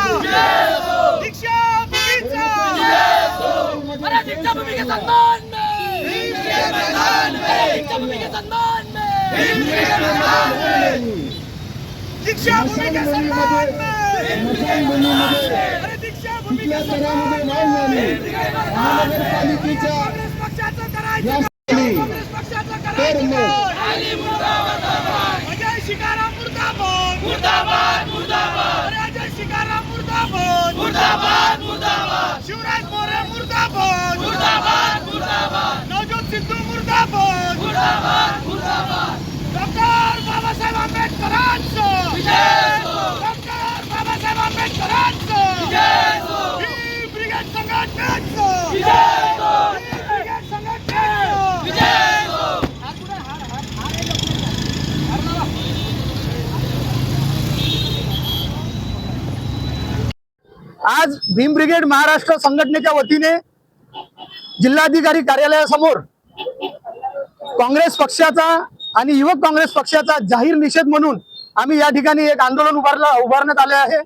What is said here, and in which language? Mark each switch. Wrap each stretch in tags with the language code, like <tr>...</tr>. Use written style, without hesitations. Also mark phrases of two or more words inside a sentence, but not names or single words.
<hi>दीक्षाभूमीचा अरे दीक्षाभूमी के सम्मान में दीक्षाभूमी के सम्मान में दीक्षाभूमी के सम्मान में अरे दीक्षाभूमी के सम्मान में</hi> <mr>काँग्रेस पक्षाचं करायचं काँग्रेस पक्षाचं करायचं अजय शिकाराम मुर्दाबाद मुर्दाबाद मुर्दाबाद अजय शिकाराम मुर्दाबाद मुर्दाबाद मुर्दाबाद शिवराज मोरे मुर्दाबाद मुर्दाबाद मुर्दाबाद नवजोत सिद्धू मुर्दाबाद मुर्दाबाद मुर्दाबाद डॉक्टर बाबासाहेब आंबेडकरांचं डॉक्टर बाबासाहेब आंबेडकरांचं ही ब्रिगेड संघटनेचं ब्रिगेड संघटनेचं आज भीम ब्रिगेड महाराष्ट्र संघटनेच्या वतीने जिल्हाधिकारी कार्यालयासमोर काँग्रेस पक्षाचा आणि युवक काँग्रेस पक्षाचा जाहीर निषेध म्हणून आम्ही या ठिकाणी एक आंदोलन उभारण्यात आले आहे।</mr>